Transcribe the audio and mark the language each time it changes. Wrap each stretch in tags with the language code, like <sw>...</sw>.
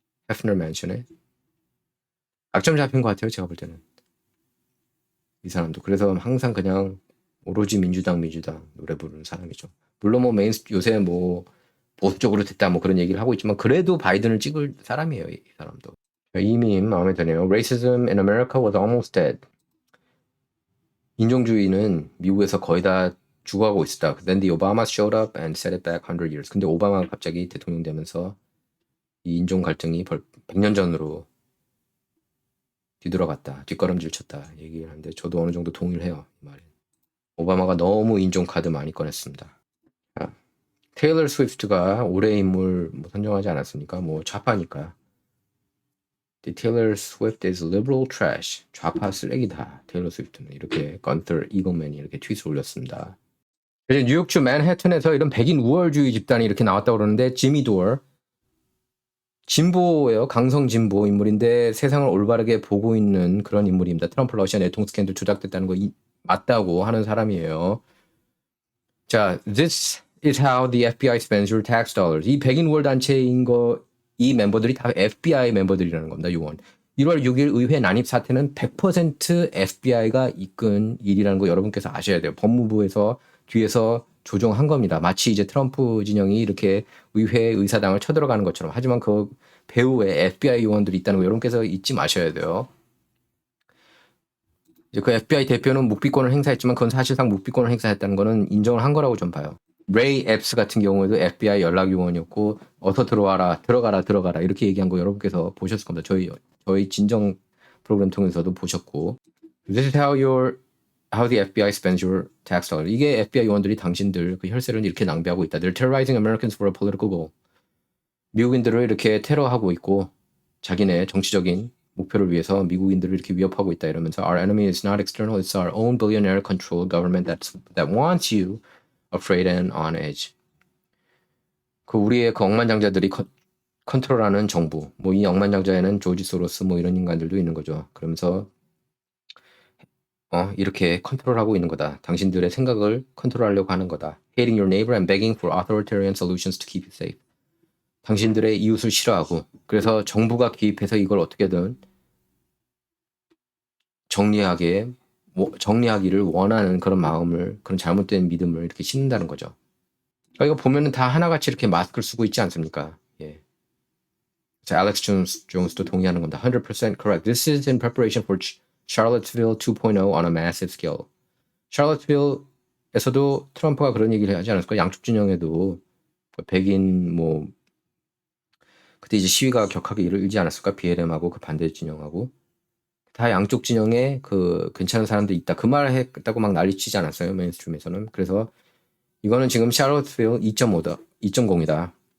<ko>헤프너 맨션에. 약점 잡힌 것 같아요. 제가 볼 때는. 이 사람도. 그래서 항상 그냥 오로지 민주당 노래 부르는 사람이죠. 물론 뭐 요새 뭐 보수적으로 됐다 뭐 그런 얘기를 하고 있지만 그래도 바이든을 찍을 사람이에요. 이 사람도. 이 밈 마음에 드네요.</ko> <en>Racism in America was almost dead.</en> <ko>인종주의는 미국에서 거의 다 죽어가고 있었다.</ko> <en>Then the Obamas showed up and set it back 100 years.</en> <ko>근데 오바마가 갑자기 대통령 되면서 이 인종 갈등이 100년 전으로 뒤돌아갔다. 뒷걸음질 쳤다. 얘기를 하는데 저도 어느 정도 동의를 해요. 이 말에. 오바마가 너무 인종 카드 많이 꺼냈습니다. 테일러 스위프트가 올해의 인물 뭐 선정하지 않았습니까? 뭐 좌파니까.</ko> <en>The Taylor Swift is liberal trash.</en> <ko>좌파 쓰레기다. 테일러 스위프트는 이렇게 건터 이글맨이 이렇게 트윗을 올렸습니다. 그래서 뉴욕주 맨해튼에서 이런 백인 우월주의 집단이 이렇게 나왔다고 그러는데 지미 도어 진보예요. 강성 진보 인물인데 세상을 올바르게 보고 있는 그런 인물입니다. 트럼프 러시아 내통 스캔들 조작됐다는 거 맞다고 하는 사람이에요.</ko> <en>자, this is how the FBI spends your tax dollars.</en> <ko>이 백인 우월 단체인 이 멤버들이 다 FBI 멤버들이라는 겁니다. 요원. 1월 6일 의회 난입 사태는 100% FBI가 이끈 일이라는 거 여러분께서 아셔야 돼요. 법무부에서 뒤에서 조종한 겁니다. 마치 이제 트럼프 진영이 이렇게 의회 의사당을 쳐들어가는 것처럼. 하지만 그 배후에 FBI 요원들이 있다는 거 여러분께서 잊지 마셔야 돼요. 이제 그 FBI 대표는 묵비권을 행사했지만 그건 사실상 묵비권을 행사했다는 거는 인정을 한 거라고 좀 봐요. 레이 앱스 같은 경우에도 FBI 연락 요원이었고 어서 들어가라 이렇게 얘기한 거 여러분께서 보셨을 겁니다. 저희 진정 프로그램 통해서도 보셨고.</ko> <en>This is how the FBI spends your tax dollar.</en> <ko>이게 FBI 요원들이 당신들 그 혈세를 이렇게 낭비하고 있다.</ko> <en>They're terrorizing Americans for a political goal.</en> <ko>미국인들을 이렇게 테러하고 있고 자기네 정치적인 목표를 위해서 미국인들을 이렇게 위협하고 있다 이러면서</ko> <en>Our enemy is not external, it's our own billionaire-controlled government that wants you afraid and on edge.</en> <ko>그 우리의 그 억만장자들이 컨트롤하는 정부, 뭐 이 억만장자에는 조지 소로스 뭐 이런 인간들도 있는 거죠. 그러면서 이렇게 컨트롤하고 있는 거다. 당신들의 생각을 컨트롤하려고 하는 거다.</ko> <en>Hating your neighbor and begging for authoritarian solutions to keep you safe.</en> <ko>당신들의 이웃을 싫어하고 그래서 정부가 개입해서 이걸 어떻게든 정리하기를 원하는 그런 마음을, 그런 잘못된 믿음을 이렇게 심는다는 거죠. 그러니까 이거 보면은 다 하나같이 이렇게 마스크를 쓰고 있지 않습니까? 예. 자, 알렉스 존스도 동의하는 겁니다.</ko> <en>100% correct. This is in preparation for Charlottesville 2.0 on a massive scale.</en> <ko>샤를로트빌에서도 트럼프가 그런 얘기를 하지 않았을까? 양쪽 진영에도 백인 뭐 그때 이제 시위가 격하게 일지 않았을까? BLM하고 그 반대 진영하고 다 양쪽 진영에 그 괜찮은 사람들이 있다. 그 말을 했다고 막 난리치지 않았어요. 메인스트림에서는. 그래서 이거는 지금 샤를로트빌 2.5다. 2.0이다.</ko>